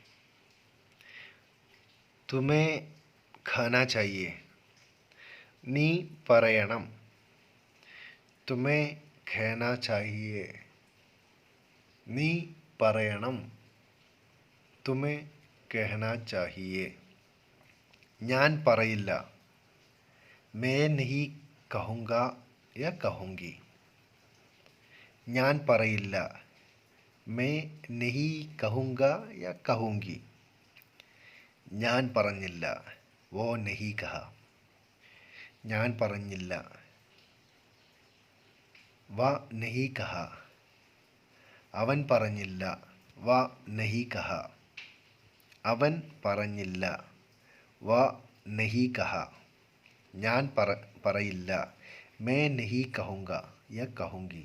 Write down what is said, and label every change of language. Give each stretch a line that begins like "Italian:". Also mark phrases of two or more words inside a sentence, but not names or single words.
Hindi: तुम्हें खाना चाहिए.
Malayalam: നീ പറയണം.
Hindi: तुम्हें खाना चाहिए.
Malayalam: നീ പറയണം.
Hindi: तुम्हें कहना चाहिए.
Malayalam: ഞാൻ പറയില്ല.
Hindi: मैं नहीं कहूँगा या कहूँगी.
Malayalam: ഞാൻ പറയില്ല.
Hindi: मैं नहीं कहूँगा या कहूँगी.
Malayalam: ഞാൻ പറഞ്ഞില്ല.
Hindi: वो नहीं कहा.
Malayalam: ഞാൻ പറഞ്ഞില്ല.
Hindi: वह नहीं कहा.
Malayalam: അവൻ പറഞ്ഞില്ല.
Hindi: वह नहीं कहा.
Malayalam: അവൻ പറഞ്ഞില്ല.
Hindi: वह नहीं कहा.
Malayalam: ഞാൻ പറയില്ല.
Hindi: मैं नहीं कहूँगा या कहूँगी.